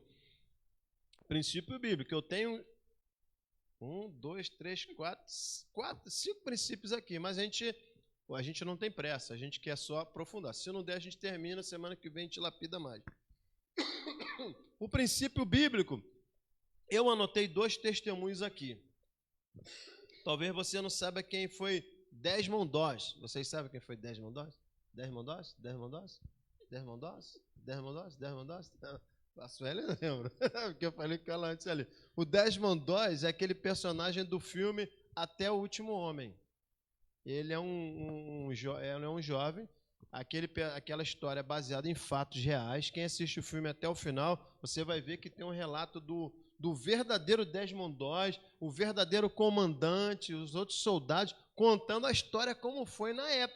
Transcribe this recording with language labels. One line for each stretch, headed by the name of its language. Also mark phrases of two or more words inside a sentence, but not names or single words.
Portuguese: Princípio bíblico, eu tenho 1, 2, 3, 4, 5 princípios aqui, mas a gente não tem pressa, a gente quer só aprofundar. Se não der, a gente termina, semana que vem a gente lapida mais. O princípio bíblico, eu anotei 2 testemunhos aqui. Talvez você não saiba quem foi Desmond Doss. Vocês sabem quem foi Desmond Doss? Desmond Doss? Desmond Doss? Desmond Doss? Desmond Doss? Desmond Doss? A Sueli lembra, porque eu falei com ela antes ali. O Desmond Doss é aquele personagem do filme Até o Último Homem. Ele é um jovem, aquela história baseada em fatos reais. Quem assiste o filme até o final, você vai ver que tem um relato do verdadeiro Desmond Doss, o verdadeiro comandante, os outros soldados, contando a história como foi na época.